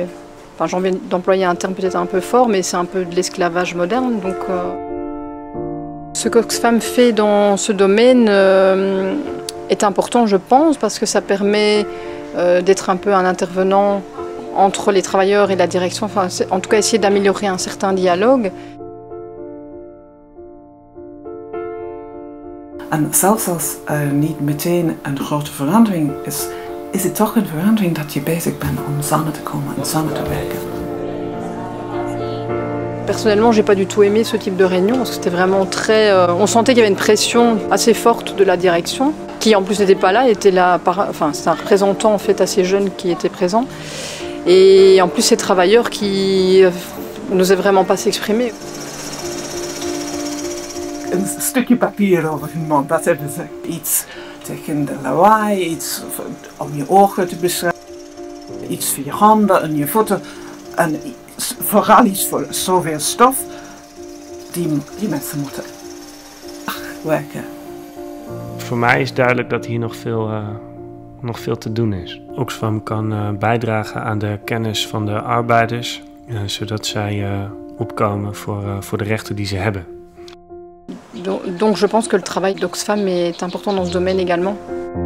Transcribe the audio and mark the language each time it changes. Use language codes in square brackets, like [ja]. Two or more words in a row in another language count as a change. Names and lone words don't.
[fr] Enfin, j'ai envie d'employer un terme peut-être un peu fort, mais c'est un peu de l'esclavage moderne. Donc, ce qu'Oxfam fait dans ce domaine est important, je pense, parce que ça permet d'être un peu un intervenant entre les travailleurs et la direction. Enfin, en tout cas, essayer d'améliorer un certain dialogue. [nl] En zelfs als niet meteen een grote verandering is het toch een verandering dat je bezig bent om samen te komen en samen te werken. [fr] Personnellement, j'ai pas du tout aimé ce type de réunion parce que c'était vraiment très... on sentait qu'il y avait une pression assez forte de la direction, qui en plus n'était pas là, était là enfin, c'est un représentant en fait assez jeune qui était présent. Et en plus ces travailleurs qui n'osaient vraiment pas s'exprimer. [nl] Een stukje papier over hun mond, dat hebben ze. Iets tegen de lawaai, iets om je ogen te beschrijven, iets voor je handen en je voeten. En vooral iets voor zoveel stof. Die mensen moeten werken. Voor mij is duidelijk dat hier nog veel te doen is. Oxfam kan bijdragen aan de kennis van de arbeiders, zodat zij opkomen voor de rechten die ze hebben. [fr] Donc je pense que le travail d'Oxfam est important dans ce domaine également.